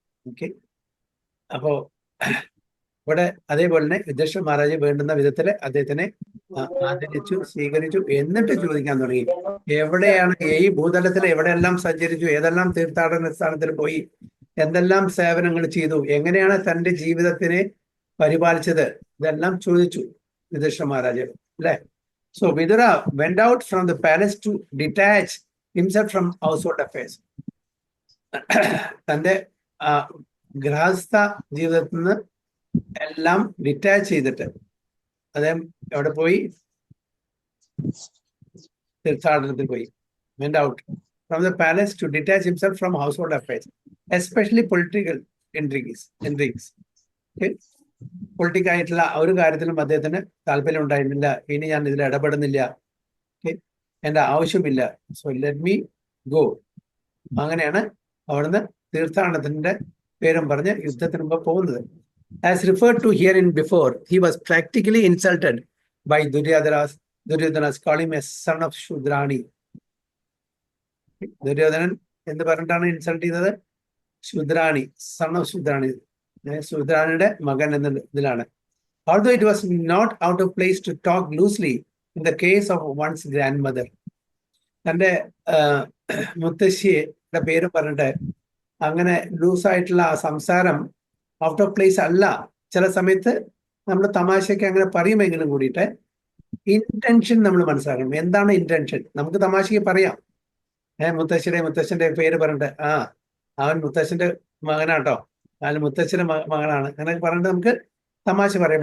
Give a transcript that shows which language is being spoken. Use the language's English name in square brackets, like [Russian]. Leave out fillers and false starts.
[Malayalam] Okay, അപ്പോ ഇവിടെ അതേപോലെ തന്നെ യുധിഷ്ഠിര മഹാരാജ് വേണ്ടുന്ന വിധത്തില് അദ്ദേഹത്തിനെ ആദരിച്ചു, സ്വീകരിച്ചു. എന്നിട്ട് ചോദിക്കാൻ തുടങ്ങി, എവിടെയാണ് ഈ ഭൂതലത്തിൽ എവിടെയെല്ലാം സഞ്ചരിച്ചു, ഏതെല്ലാം തീർത്ഥാടന സ്ഥാനത്തിൽ പോയി, എന്തെല്ലാം സേവനങ്ങൾ ചെയ്തു, എങ്ങനെയാണ് തന്റെ ജീവിതത്തിനെ പരിപാലിച്ചത്, ഇതെല്ലാം ചോദിച്ചു യുധിഷ്ഠിര മഹാരാജ്, അല്ലെ? [English] So Vidura went out from the palace to detach himself from household affairs. [Malayalam] തന്റെ ഗൃഹസ്ഥ ജീവിതത്തിൽ നിന്ന് എല്ലാം ഡിറ്റാച്ച് ചെയ്തിട്ട് അദ്ദേഹം എവിടെ പോയി? തീർത്ഥാടനത്തിൽ പോയി. [English] Went out from the palace to detach himself from household affairs, especially political intrigues. Okay? [Malayalam] Politic ആയിട്ടുള്ള ഒരു കാര്യത്തിലും അദ്ദേഹത്തിന് താല്പര്യം ഉണ്ടായിരുന്നില്ല. ഇനി ഞാൻ ഇതിൽ ഇടപെടുന്നില്ല, എന്റെ ആവശ്യമില്ല, [English] So let me go. [Malayalam] അങ്ങനെയാണ് അവിടുന്ന് തീർത്ഥാടനത്തിന്റെ പേരും പറഞ്ഞ് യുദ്ധത്തിന് മുമ്പ് പോകുന്നത്. [English] As referred to here in before, he was practically insulted by Duryodhana's calling a son of ശൂദ്രാണി. [Malayalam] Duryodhanan എന്ത് പറഞ്ഞിട്ടാണ് ഇൻസൾട്ട് ചെയ്തത്? ശൂദ്രാണി, സൺ ഓഫ് ശൂദ്രാണി, ശൂദ്രാണിയുടെ മകൻ എന്ന ഇതിലാണ്. [English] Although it was not out of place to talk loosely in the case of one's grandmother. [Malayalam] തൻ്റെ മുത്തശ്ശിയുടെ പേര് പറഞ്ഞിട്ട് അങ്ങനെ ലൂസായിട്ടുള്ള ആ സംസാരം ഔട്ട് ഓഫ് പ്ലേസ് അല്ല. ചില സമയത്ത് നമ്മൾ തമാശയ്ക്ക് അങ്ങനെ പറയുമെങ്കിലും കൂടിയിട്ട് ഇന്റൻഷൻ നമ്മൾ മനസ്സിലാക്കണം. എന്താണ് ഇന്റൻഷൻ? നമുക്ക് തമാശയ്ക്ക് പറയാം, മുത്തശ്ശന്റെ പേര് പറഞ്ഞിട്ട് അവൻ മുത്തശ്ശന്റെ മകനാട്ടോ, അല്ലെങ്കിൽ മുത്തശ്ശന്റെ മകനാണ്, അങ്ങനെ പറഞ്ഞിട്ട് നമുക്ക് തമാശ പറയാം.